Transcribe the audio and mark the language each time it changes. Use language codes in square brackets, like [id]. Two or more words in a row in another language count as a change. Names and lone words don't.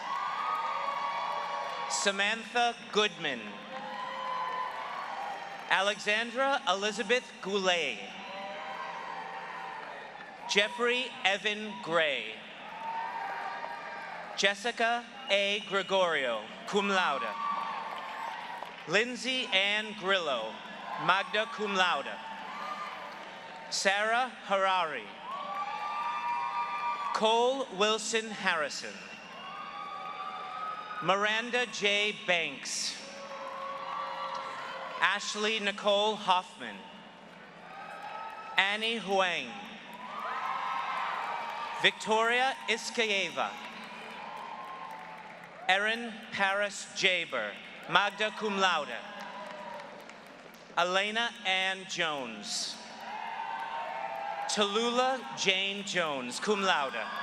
[en] Samantha Goodman. Alexandra Elizabeth Goulet. Jeffrey Evan Gray. Jessica A. Gregorio, [la] cum laude. [en] Lindsay Ann Grillo, [la] magna cum laude. [en] Sarah Harari. Cole Wilson Harrison. Miranda J. Banks. Ashley Nicole Hoffman. Annie Huang. Victoria Iskaeva. Erin Paris Jaber, [la] magna cum laude. [en] Elena Ann Jones. Tallulah Jane Jones, [la] cum laude.